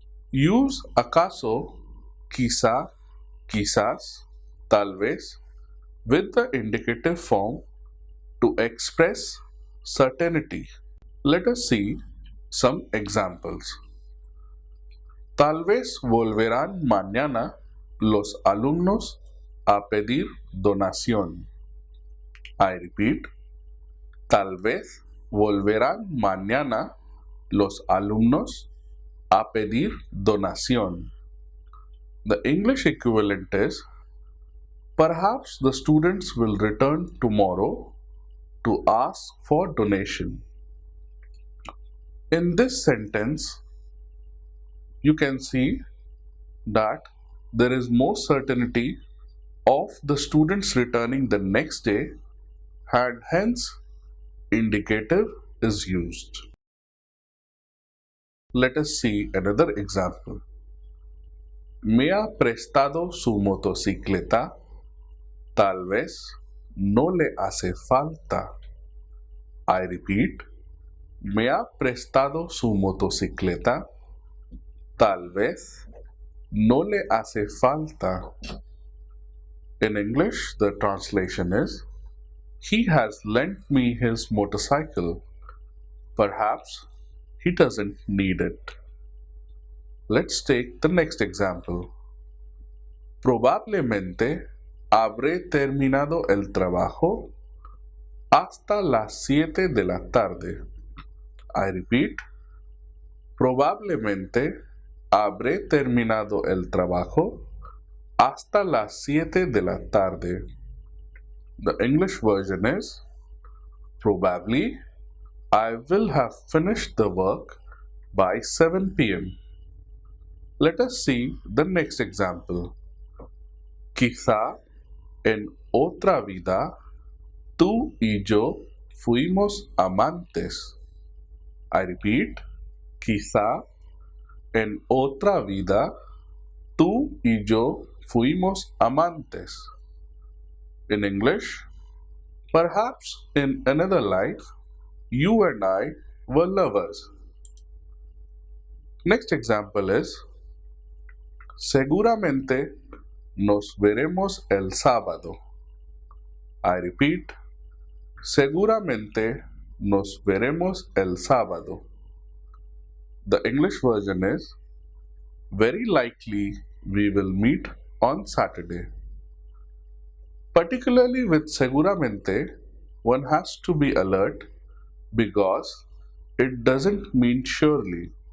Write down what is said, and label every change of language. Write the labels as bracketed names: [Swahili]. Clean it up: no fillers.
[English] Use acaso, quizá, quizás, tal vez with the indicative form to express certainty. Let us see some examples. [Spanish] Tal vez volverán mañana los alumnos a pedir donación. [English] I repeat, [Spanish] tal vez volverán mañana los alumnos a pedir donación. [English] The English equivalent is, Perhaps the students will return tomorrow to ask for donation. In this sentence, you can see that there is more certainty of the students returning the next day, and hence indicative is used. Let us see another example. [Spanish] Me ha prestado su motocicleta. Tal vez no le hace falta. [English] I repeat. [Spanish] Me ha prestado su motocicleta. Tal vez no le hace falta. [English] In English, the translation is, he has lent me his motorcycle. Perhaps he doesn't need it. Let's take the next example. [Spanish] Probablemente habré terminado el trabajo hasta las 7 de la tarde. [English] I repeat. [Spanish] Probablemente habré terminado el trabajo hasta las 7 de la tarde. [English] The English version is, probably I will have finished the work by 7 p.m. Let us see the next example. [Spanish] Quizá en otra vida tú y yo fuimos amantes. [English] I repeat. [Spanish] Quizá en otra vida tú y yo fuimos amantes. [English] In English, perhaps in another life, you and I were lovers. Next example is, [Spanish] seguramente nos veremos el sábado. [English] I repeat. [Spanish] Seguramente nos veremos el sábado. [English] The English version is, very likely we will meet on Saturday. Particularly with seguramente, one has to be alert because it doesn't mean surely.